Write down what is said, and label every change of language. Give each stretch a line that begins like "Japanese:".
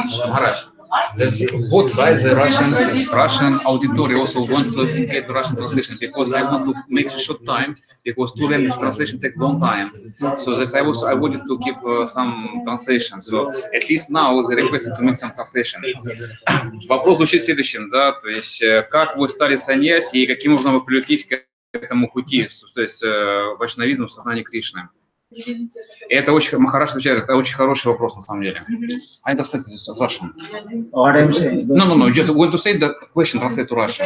English: Maharaj, both sides, the Russian auditory also want to get Russian translation because I want to make a short time because two language translation take long time. So that's I wanted to keep some translation. So at least now they requested to make some translation.
Russian: Вопрос звучит следующим, да, то есть как вы стали саньяси и каким образом вы привлеклись к этому пути, то есть вайшнавизму в сознании Кришны. Это очень, Махараш отвечает, это очень хороший вопрос на самом деле.
English: I translate this to Russian. What I'm saying? No, just want to say the question, translate to Russian.